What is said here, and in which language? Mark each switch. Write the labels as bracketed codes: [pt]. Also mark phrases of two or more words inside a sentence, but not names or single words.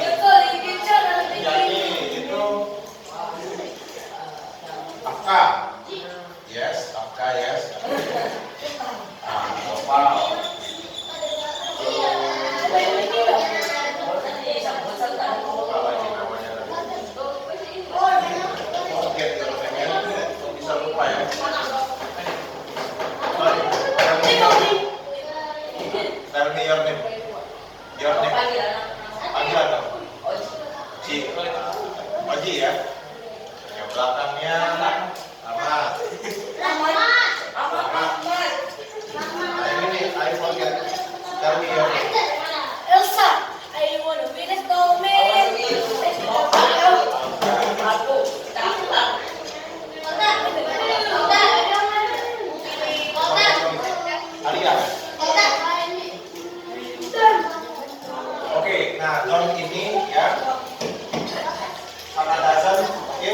[id] Anjani itu Afka. [en] Yes, Afka yes. Opal. [id] Apa lagi namanya tadi? [en] Forget your name. [id] Bisa lupa ya. [en] Sorry. Tell me your name. Your name. [id] Panggilan dong. Oji. Oji ya. Yang belakangnya Ahmad. Nah ini [en] I forget. Tell me your name. Elsa, I want to be the snowman. Alia. [id] Oke, nah Don ini ya karena dasar, oke.